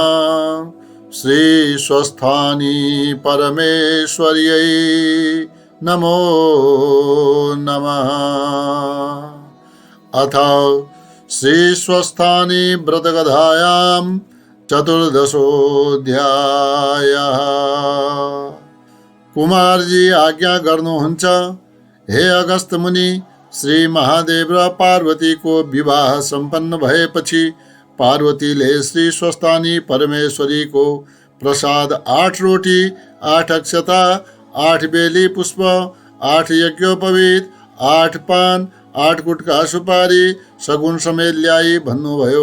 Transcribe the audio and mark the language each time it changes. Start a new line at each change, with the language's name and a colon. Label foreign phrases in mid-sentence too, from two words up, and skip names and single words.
Sanskrit: श्री स्वस्थानी परमेश्वर्यै नमो नमः। अथ श्री स्वस्थानी व्रतकथायां चतुर्दशोऽध्यायः।
Nepali: कुमारजी आज्ञा गर्नुहुन्छ, हे अगस्त मुनि, श्री महादेव र पार्वती को विवाह संपन्न भएपछि पार्वतीले श्री स्वस्थानी परमेश्वरी को प्रसाद 8 रोटी 8 अक्षता 8 बेली पुष्प 8 यज्ञोपवीत 8 पान 8 गुटका सुपारी सगुन समेत ल्याई भन्नुभयो।